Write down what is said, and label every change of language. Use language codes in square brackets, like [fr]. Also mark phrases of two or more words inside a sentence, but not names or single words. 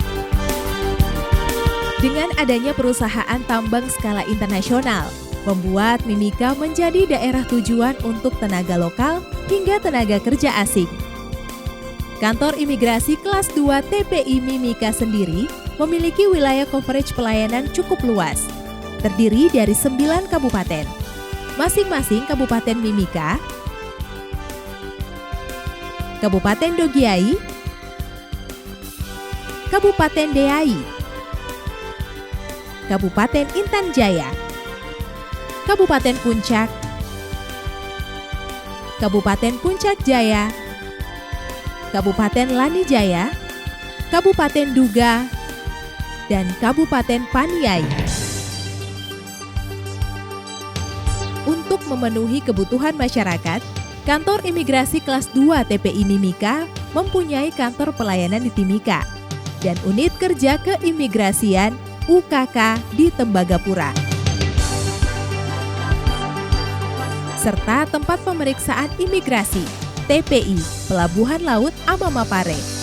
[id] Dengan adanya perusahaan tambang skala internasional, membuat Mimika menjadi daerah tujuan untuk tenaga lokal hingga tenaga kerja asing. Kantor Imigrasi Kelas 2 TPI Mimika sendiri memiliki wilayah coverage pelayanan cukup luas, terdiri dari 9 kabupaten. Masing-masing Kabupaten Mimika, Kabupaten Dogiai, Kabupaten Deai, Kabupaten Intan Jaya, Kabupaten Puncak, Kabupaten Puncak Jaya, Kabupaten Lani Jaya, Kabupaten Duga, dan Kabupaten Paniai. Untuk memenuhi kebutuhan masyarakat, Kantor Imigrasi Kelas 2 TPI Mimika mempunyai kantor pelayanan di Timika dan unit kerja keimigrasian UKK di Tembagapura, serta tempat pemeriksaan imigrasi TPI Pelabuhan Laut Amamapare.